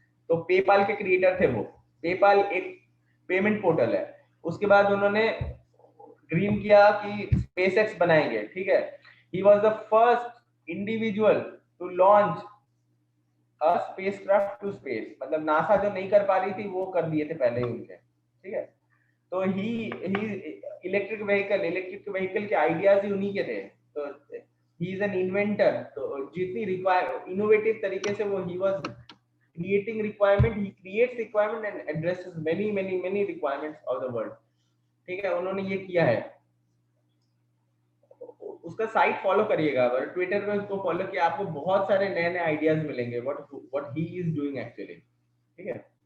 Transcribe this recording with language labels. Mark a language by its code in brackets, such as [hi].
[hi] तो PayPal के creator थे वो. PayPal एक पेमेंट पोर्टल है. उसके बाद उन्होंने ड्रीम किया कि SpaceX बनाएंगे. ठीक है. [en] He was the first individual to launch a spacecraft to space. [hi] मतलब नासा जो नहीं कर पा रही थी वो कर दिए थे पहले ही उनके. ठीक है. तो ही इलेक्ट्रिक व्हीकल के आइडियाज ही उन्हीं के थे. [en] तो he is an inventor. [hi] तो जितनी इनोवेटिव तरीके से वो [en] He was creating requirement, he creates requirement and addresses many requirements of the world. [hi] ठीक है. उन्होंने ये किया है. उसका साइट फॉलो करिएगा, अगर ट्विटर पे उसको फॉलो किया आपको बहुत सारे नए आइडियाज मिलेंगे [en] what he is doing actually. [hi] ठीक है.